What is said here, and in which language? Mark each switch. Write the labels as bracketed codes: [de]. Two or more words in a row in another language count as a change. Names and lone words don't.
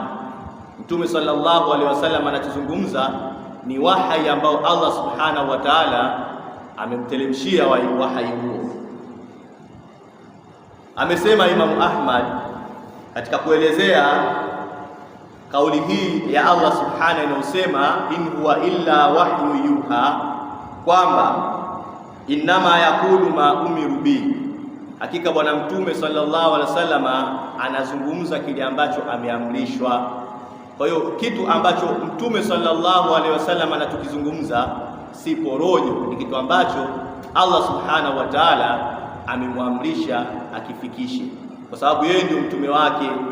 [sw] Mtume [ar] صلى الله عليه وسلم [sw] anachozungumza ni wahyi ambao [ar] الله سبحانه وتعالى [sw] amemteremshia wahyi huo. Amesema Imam Ahmad katika kuelezea kauli hii ya [ar] الله سبحانه [sw] inayosema [ar] إن هو إلا وحي يوحى, [sw] kwamba [ar] إنما يقول ما أمر به, [sw] hakika bwana mtume [ar] صلى الله عليه وسلم [sw] anazungumza kile ambacho ameamrishwa. Kwa hiyo kitu ambacho mtume [ar] صلى الله عليه وسلم [sw] anachokizungumza si porojo, ni kitu ambacho [ar] الله سبحانه وتعالى [sw] amemwamrisha akifikishe, kwa sababu yeye ndio mtume wake.